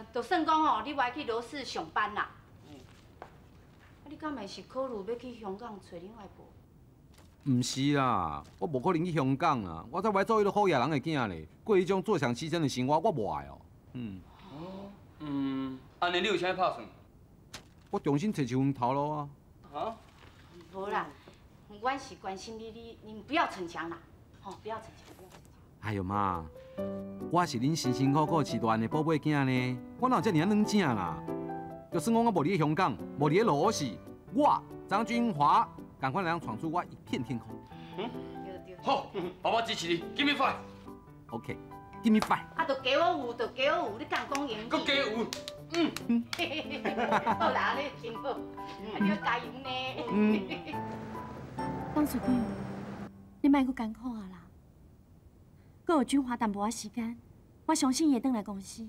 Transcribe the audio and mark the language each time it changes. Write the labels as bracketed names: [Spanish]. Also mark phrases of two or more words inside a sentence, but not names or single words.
[Min Nan Chinese] 就算讲你爱去罗氏上班啦，你敢会是考虑要去香港找另外一半？毋是啦，我无可能去香港啊！我才要做迄个好野人的囝咧，过迄种做上牺牲的生活，我无爱哦。安尼你有啥打算？我重新找一份头路啊。无啦，我是关心你不要逞强啦，不要逞强，不要逞强。哎呦妈，我是恁辛辛苦苦饲大汉的宝贝囝呢，我哪有遮尔软正啦？就算讲我无伫香港，无伫罗氏，我张君华赶快能闯出我一片天空。对。好，爸爸支持你 ， [English] Give me five。 OK，Give me five。 [Min Nan Chinese] 啊，就给我有，你敢讲英语？搁加有。好啦，你真好，你要加油呢。董事长，你莫阁艰苦啊啦！阁有君华淡薄仔时间，我相信伊会转来公司。